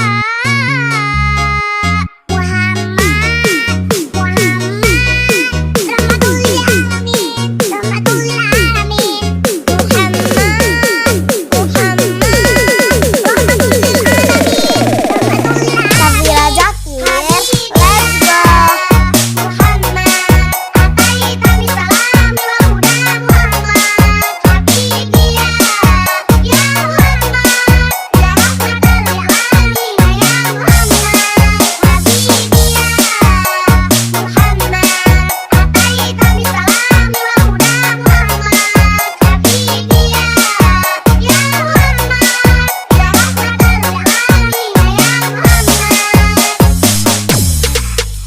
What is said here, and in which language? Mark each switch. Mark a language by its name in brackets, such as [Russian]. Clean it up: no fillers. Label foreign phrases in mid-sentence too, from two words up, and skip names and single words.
[Arabic] محمد رحمة للعالمين محمد رحمة للعالمين [English] Syafira Zakir, let's go. [Arabic] محمد أتيت بالسلام والهدى محمد حبيبي يا محمد يا رحمة للعالمين يا محمد حبيبي يا محمد أتيت بالسلام والهدى محمد حبيبي يا محمد يا رحمة للعالمين يا محمد